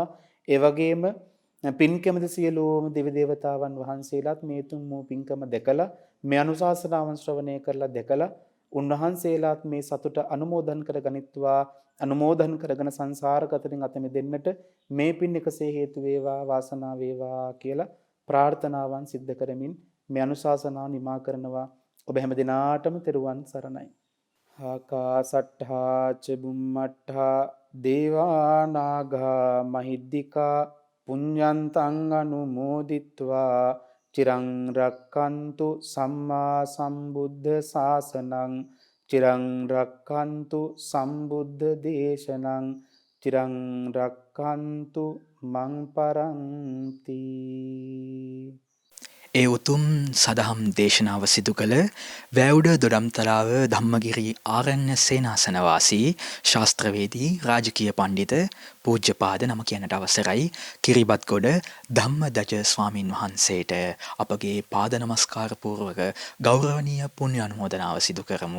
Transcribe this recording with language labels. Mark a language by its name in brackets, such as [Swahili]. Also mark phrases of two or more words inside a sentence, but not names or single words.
[Sinhala] ඒ වගේම පින් කැමති සියලුම දෙවි දේවතාවන් වහන්සේලාත් මේ තුන් වූ පින්කම දැකලා මේ අනුශාසනාවන් ශ්‍රවණය කරලා දැකලා උන්වහන්සේලාත් මේ සතුට අනුමෝදන් කර ගනිත්වා. අනුමෝදන් කරගෙන සංසාර ගතරින් අත මිදෙන්නට මේ පින් එකසේ හේතු වේවා, වාසනාව වේවා කියලා ප්‍රාර්ථනාවන් සිද්ධ කරමින් මේ අනුශාසනාව නිමා කරනවා. ඔබ හැම දිනාටම තෙරුවන් සරණයි. [Pali] ආකාසට්ඨා ච බුම්මට්ඨා දේවා නාග මහිද්దికා පුඤ්ඤන්තං අනුමෝදිත්වා චිරං රක්칸තු සම්මා සම්බුද්ධ ශාසනං චිරං රක්칸තු සම්බුද්ධ දේශනං චිරං රක්칸තු මං පරන්ති. [Sinhala] ඒ උතුම් සදහම් දේශනාව සිදු කළ වැවුඩ දොඩම්තලාව ධම්මගිරි ආරණ්‍ය සේනාසනවාසී ශාස්ත්‍රවේදී රාජකීය පණ්ඩිත පූජ්‍යපාද නම කියන්නට අවසරයි කිරිබත්ගොඩ ධම්මදජ ස්වාමින් වහන්සේට අපගේ පාද නමස්කාර පූර්වක ගෞරවනීය පුණ්‍ය අනුමෝදනාව සිදු කරමු.